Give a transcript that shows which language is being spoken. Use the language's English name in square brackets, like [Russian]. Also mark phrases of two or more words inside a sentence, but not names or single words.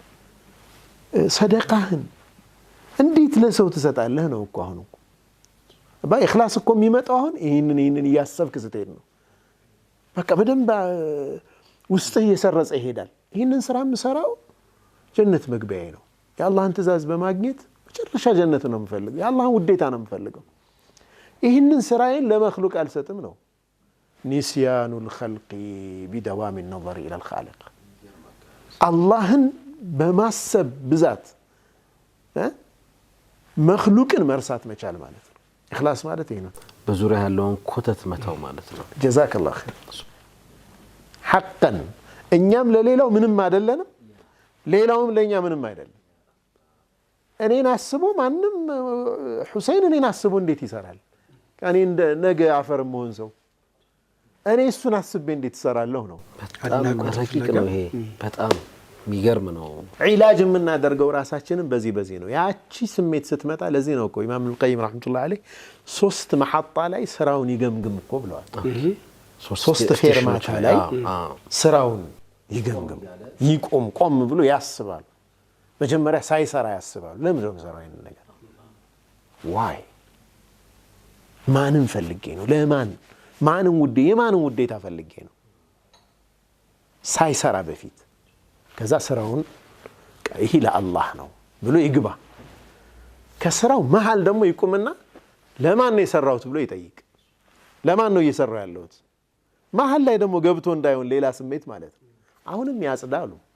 [Amharic] ሰደቃህን እንዴት ለሰው ትሰጣለህ ነው እኮ አሁን እኮ በእخلاص እኮ የሚመጣው አሁን ይሄንን ያሰብክ ስትሄድ ነው በቃ በደንብ ውስጥ እየሰረጸ ይሄዳል ይሄንን ስራ የምሰራው ጀነት መግቢያዬ ነው የአላህን ትእዛዝ በማግኘት መጨረሻ ጀነት ነው የምፈልገው የአላህን ውዴታ ነው የምፈልገው ይሄንን ስራዬን ለመخلوق አልሰጥም ነው [Arabic] نسيان الخلق بدوام النظر الى الخالق [Amharic] አላህን በማሰብ ብዛት መخلوቅን መርሳት መቻል ማለት ነው اخلاص ማለት ይሄ ነው በዙሪያ ያለውን ኮተት መተው ማለት ነው [Arabic] جزاك الله خير حقا [Amharic] እኛም ለሌላው ምንም አይደለንም ሌላውም ለኛ ምንም አይደለም እኔን አስቡ ማንም ሁሴን እኔን አስቡ እንዴት ይሰራል እኔ ነገ አፈር መሆን ሰው እኔ እሱን አስቤ እንዴት ይሰራለሁ ነው በጣም ረቂቅ ነው ይሄ በጣም የሚገርም ነው ዒላጅ የምናደርገው ራሳችንን በዚህ ነው ያቺ ስሜት ስትመጣ ለዚህ ነው እኮ ኢማም القيم [Arabic] رحمه الله عليه [Amharic] ሶስት መሐጣ ላይ ስራውን ይገምግም እኮ ብለዋል ሶስት ፌርማታ ላይ ስራውን ይገምግም ይቆም ቆም ብሎ ያስባል መጀመሪያ ሳይሰራ ያስባል ለምን ነው ሰራው ይሄን ነገር ዋይ ማንን ፈልጌ ነው ለማን ማንን ውዴ የማንን ውዴታ ፈልጌ ነው ሳይሰራ በፊት ከዛ ስራውን ይሄ ለአላህ ነው ብሎ ይግባ ከስራው መሃል ደግሞ ይቆምና ለማን ነው የሰራውት ብሎ ይጠይቅ ለማን ነው እየሰራው ያለውት መሃል ላይ ደግሞ ገብቶ እንዳይሆን ሌላ ስሜት ማለት ነው አሁንም ያጽዳሉ